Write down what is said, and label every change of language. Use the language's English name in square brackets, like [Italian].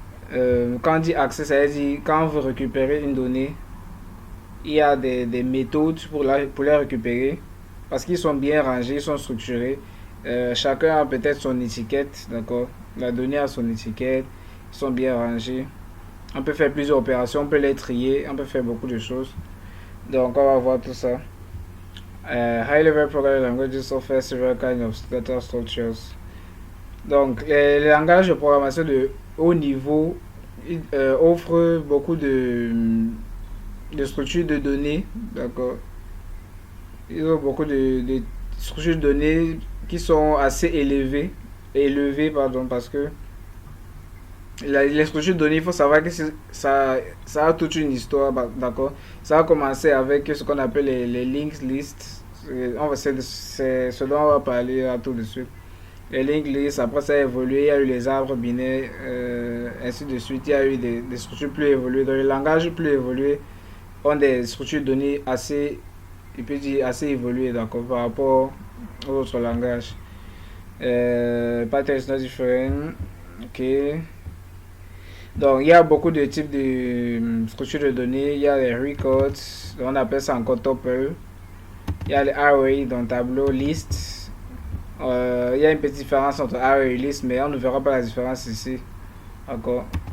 [French] Quand on dit accès, ça veut dire quand vous récupérez une donnée, il y a des méthodes pour les récupérer parce qu'ils sont bien rangés, ils sont structurés. Chacun a peut-être son étiquette, d'accord. La donnée a son étiquette, ils sont bien rangés. On peut faire plusieurs opérations, on peut les trier, on peut faire beaucoup de choses. Donc on va voir tout ça. [English] High level programming languages offer several kinds of data structures. [French] Donc les langages de programmation de haut niveau offrent beaucoup de structures de données, d'accord. Ils ont beaucoup de structures de données qui sont assez élevées pardon, parce que les structures de données, il faut savoir que ça a toute une histoire, d'accord. Ça a commencé avec ce qu'on appelle les linked lists. C'est ce dont on va parler là tout de suite. Les linked lists, après ça a évolué, il y a eu les arbres binaires, ainsi de suite. Il y a eu des structures plus évoluées. Dans les langages plus évolués, ont des structures de données assez, il peut dire assez évoluées, d'accord, par rapport aux autres langages. [English] Python is not different. Ok. [French] Donc, il y a beaucoup de types de structures de données. Il y a les records, on appelle ça encore tuple. Il y a les array, donc tableau, list. Il y a une petite différence entre array et list, mais on ne verra pas la différence ici. D'accord.